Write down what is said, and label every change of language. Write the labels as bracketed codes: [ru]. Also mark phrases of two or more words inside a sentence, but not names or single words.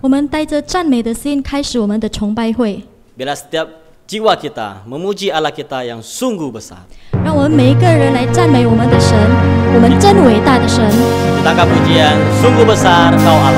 [zh] 我们带着赞美的心开始我们的崇拜会， [id] Bila setiap jiwa kita memuji Allah kita yang sungguh besar. [zh] 让我们每一个人来赞美我们的神，我们真伟大的神。 [id] Kita angkat pujian, sungguh besar Kau Allah.